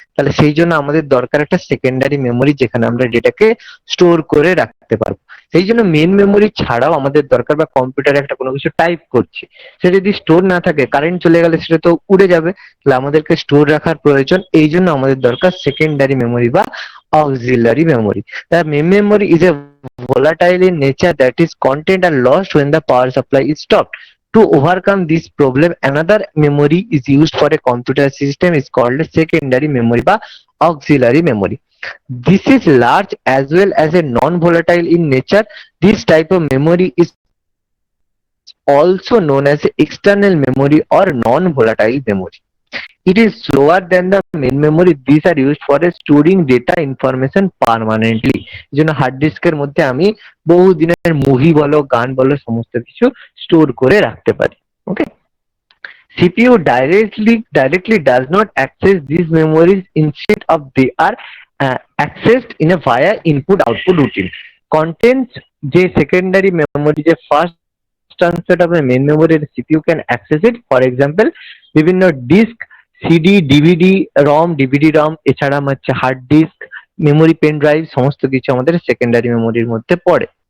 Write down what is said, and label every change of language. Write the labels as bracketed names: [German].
[Bangla] তাহলে সেই জন্য আমাদের দরকার একটা সেকেন্ডারি মেমোরি যেখানে আমরা ডেটাকে স্টোর করে রাখতে পারবো। সেই জন্য মেন মেমোরি ছাড়াও আমাদের দরকার, বা কম্পিউটারে একটা কোনো কিছু টাইপ করছি, সে যদি স্টোর না থাকে, কারেন্ট চলে গেলে সেটা তো উড়ে যাবে, তাহলে আমাদেরকে স্টোর রাখার প্রয়োজন। এই জন্য আমাদের দরকার সেকেন্ডারি মেমোরি বা auxiliary memory. [English] The main memory is a volatile in nature, that is content are lost when the power supply is stopped. To overcome this problem, another memory is used for a computer system is called a secondary memory বা auxiliary memory. This is large as well as a non-volatile in nature. This type of memory is also known as external memory or non-volatile memory. It is slower than the main memory. These are used for storing data information permanently. [Bangla] যেন hard ডিস্কের মধ্যে আমি বহু দিনের movie বলো, গান বলো, সমস্ত কিছু স্টোর করে রাখতে পারি। [English] Okay, CPU directly does not access these memories. Instead of they are accessed in a via input output routine. Contents যে secondary memory যে first transfer of main memory, CPU can access it. For example, [Bangla] বিভিন্ন disk, CD, DVD, DVD রম, এছাড়া হচ্ছে hard disk, memory, pen drive, সমস্ত কিছু আমাদের secondary মেমোরির মধ্যে পড়ে।